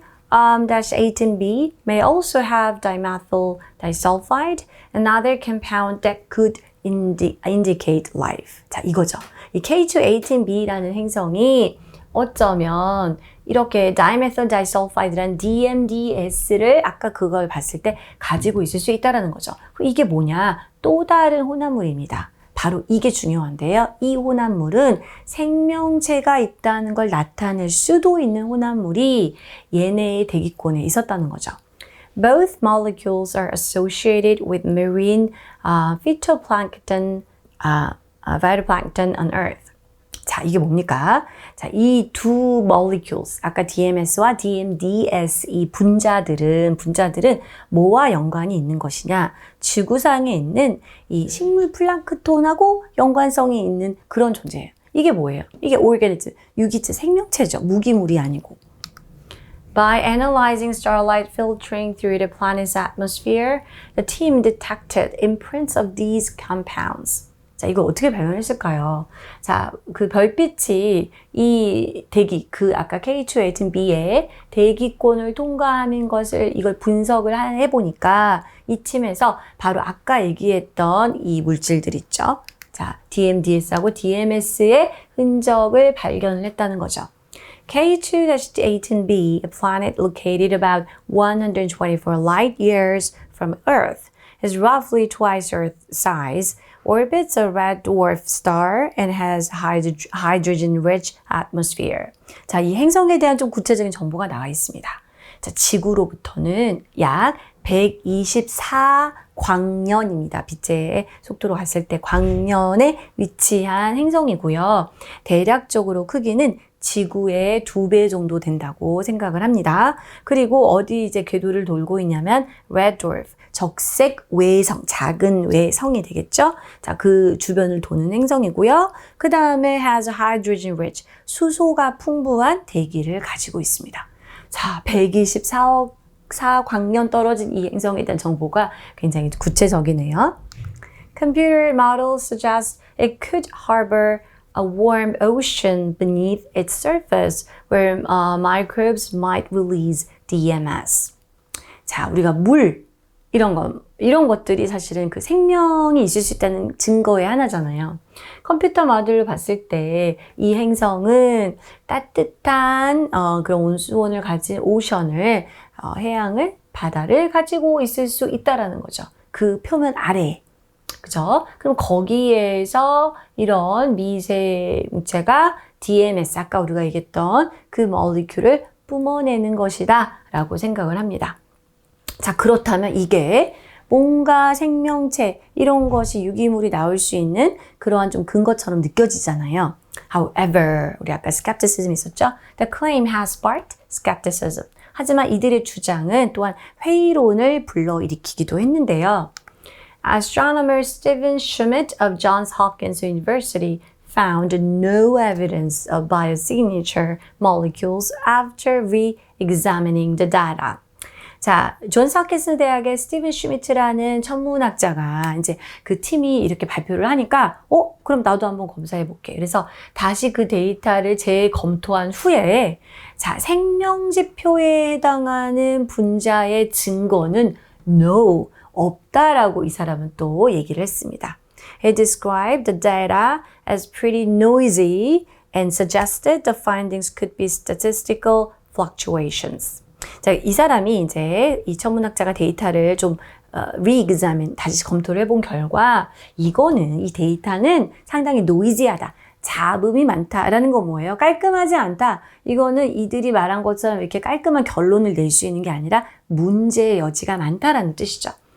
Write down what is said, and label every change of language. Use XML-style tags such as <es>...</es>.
<en>K2-18b may also have dimethyl disulfide, another compound that could indicate life.</en> <ko>자, 이거죠. 이 K2-18b라는 행성이 어쩌면 이렇게 dimethyl disulfide라는 DMDS를 아까 그걸 봤을 때 가지고 있을 수 있다는 거죠. 이게 뭐냐? 또 다른 혼합물입니다. 바로 이게 중요한데요. 이 혼합물은 생명체가 있다는 걸 나타낼 수도 있는 혼합물이 얘네의 대기권에 있었다는 거죠.</ko> <en>Both molecules are associated with marine phytoplankton, phytoplankton on Earth.</en> <ko>자, 이게 뭡니까? 자, 이 두 molecules, 아까 DMS와 DMDS 이 분자들은 뭐와 연관이 있는 것이냐? 지구상에 있는 이 식물 플랑크톤하고 연관성이 있는 그런 존재예요. 이게 뭐예요? 이게 organism, 유기체, 생명체죠. 무기물이 아니고.</ko> <en>By analyzing starlight filtering through the planet's atmosphere, the team detected imprints of these compounds.</en> <ko>자, 이걸 어떻게 발견했을까요? 자, 그 별빛이 이 대기, 그 아까 K218b의 대기권을 통과하는 것을 이걸 분석을 해보니까 이 팀에서 바로 아까 얘기했던 이 물질들 있죠. 자, DMDS하고 DMS의 흔적을 발견을 했다는 거죠.</ko> <en>K2-18b, a planet located about 124 light years from Earth, is roughly twice Earth's size, orbits a red dwarf star, and has hydrogen-rich atmosphere.</en> <ko>자, 이 행성에 대한 좀 구체적인 정보가 나와 있습니다. 자, 지구로부터는 약 124광년입니다. 빛의 속도로 갔을 때 광년에 위치한 행성이고요. 대략적으로 크기는 지구의 2배 정도 된다고 생각을 합니다. 그리고 어디 이제 궤도를 돌고 있냐면 Red Dwarf, 적색 외성, 작은 외성이 되겠죠? 자, 그 주변을 도는 행성이고요. 그 다음에</ko> <en>has hydrogen rich,</en> <ko>수소가 풍부한 대기를 가지고 있습니다. 자, 124억 4광년 떨어진 이 행성에 대한 정보가 굉장히 구체적이네요.</ko> <en>Computer models suggest it could harbor a warm ocean beneath its surface where microbes might release DMS.</en> <ko>자, 우리가 물 이런 것들이 사실은 그 생명이 있을 수 있다는 증거의 하나잖아요. 컴퓨터 모델을 봤을 때 이 행성은 따뜻한 그런 온수온을 가진 오션을 해양을 바다를 가지고 있을 수 있다라는 거죠. 그 표면 아래에. 그죠? 그럼 거기에서 이런 미세물체가 DMS, 아까 우리가 얘기했던 그 몰리큘을 뿜어내는 것이다 라고 생각을 합니다. 자, 그렇다면 이게 뭔가 생명체, 이런 것이 유기물이 나올 수 있는 그러한 좀 근거처럼 느껴지잖아요. However, 우리 아까 skepticism 있었죠?</ko> <en>The claim has sparked skepticism.</en> <ko>하지만 이들의 주장은 또한 회의론을 불러일으키기도 했는데요.</ko> <en>Astronomer Stephen Schmidt of Johns Hopkins University found no evidence of biosignature molecules after re-examining the data.</en> <ko>자, 존스 홉킨스 대학의 스티븐 슈미트라는 천문학자가 이제 그 팀이 이렇게 발표를 하니까 그럼 나도 한번 검사해 볼게. 그래서 다시 그 데이터를 재검토한 후에 자, 생명지표에 해당하는 분자의 증거는 no, 없다라고 이 사람은 또 얘기를 했습니다.</ko> <en>He described the data as pretty noisy and suggested the findings could be statistical fluctuations.</en> <ko>자, 이 사람이 이제 이 천문학자가 데이터를 좀 re-examine, 다시 검토를 해본 결과 이거는, 이 데이터는 상당히 노이지하다. 잡음이 많다라는 건 뭐예요? 깔끔하지 않다. 이거는 이들이 말한 것처럼 이렇게 깔끔한 결론을 낼 수 있는 게 아니라 문제의 여지가 많다라는 뜻이죠.</ko>